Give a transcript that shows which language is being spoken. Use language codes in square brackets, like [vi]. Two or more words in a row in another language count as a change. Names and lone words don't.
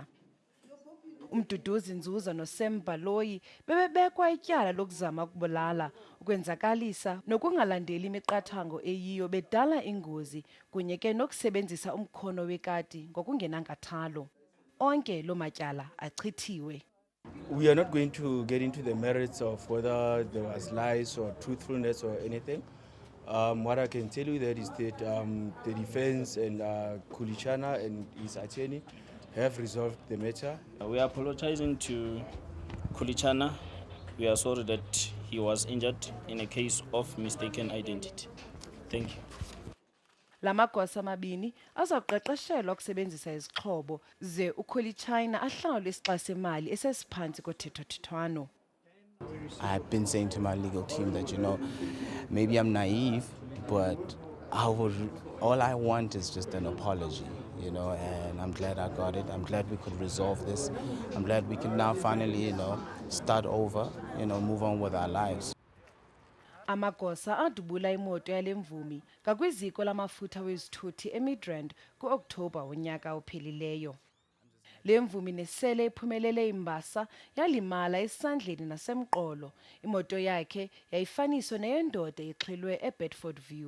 [xh] Umduduzi Nzuza noSemba Loyi bebebekwa ityala lokuzama ukubulala, ukwenzakalisa nokungalandeli imiqathango eyiyo bedala ingozi kunye ke nokusebenzisa umkhono wekati ngokungenankathalo. Onke loo matyala achithiwe. [en] We are not going to get into the merits of whether there was lies or truthfulness or anything. What I can tell you that is that the defense and Chana and his attorney have resolved the matter. We are apologizing to Chana. We are sorry that he was injured in a case of mistaken identity. Thank you. [xh] Lamagosa amabini azawuqeqeshelwa ukusebenzisa izixhobo ze uKhuli Chana ahlawule isixa semali esesiphansi kothethathethwano. [en] I've been saying to my legal team that, maybe I'm naive, but all I want is just an apology, and I'm glad I got it. I'm glad we could resolve this. I'm glad we can now finally, start over, move on with our lives. [xh] Amagosa adubula imoto yale mvumi ngakwiziko lamafutha wezithuthi eMidrand ku-Okthobha wonyaka ophelileyo. Le mvumi nesele iphumelele imbasa yalimala esandleni nasemqolo. Imoto yakhe yayifaniswa neyendoda exhilwe eBedford View.